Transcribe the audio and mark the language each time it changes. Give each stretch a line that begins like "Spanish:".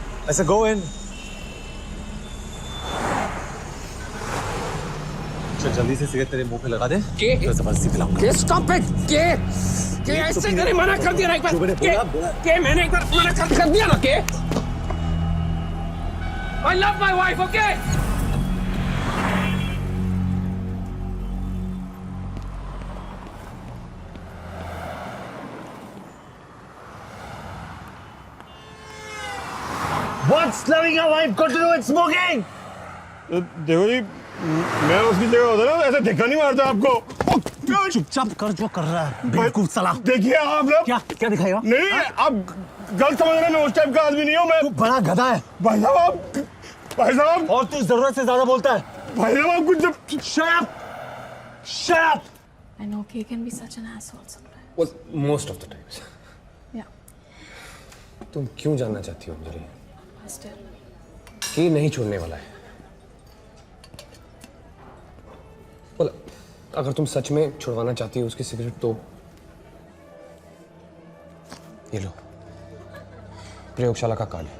Hindi: ऐसे गो इन। चल जल्दी से सिगरेट तेरे मुंह पे लगा दे। के जबरदस्ती पिलाऊंगा।
English: के stop it.
Hindi: के ऐसे करे, मना कर दिया ना एक बार। के मैंने एक बार मना कर दिया ना।
English: के I love my wife, okay? What's loving a wife got to do with smoking?
Hindi: देखो जी, मैं उसकी जगह होता ना, ऐसे धक्का नहीं मारता आपको। चुपचाप कर जो कर रहा है बेवकूफ साला। देखिए आप लोग क्या दिखाएगा? नहीं आप गलत समझ रहे हैं, मैं उस टाइप का आदमी नहीं हूँ। मैं तू बड़ा गधा है भाई साहब और तू जरूरत से ज्यादा बोलता है। भाई साहब आप कुछ जब
English: Shut up! I know Kay can be such an asshole sometimes. Well, most of the times. Yeah.
Hindi: तुम क्यों जानना चाहती हो अंजलि?
English: Still.
Hindi: कि नहीं छोड़ने वाला है। well, अगर तुम सच में छुड़वाना चाहती हो उसकी सिगरेट तो ये लो, प्रयोगशाला का कार्ड।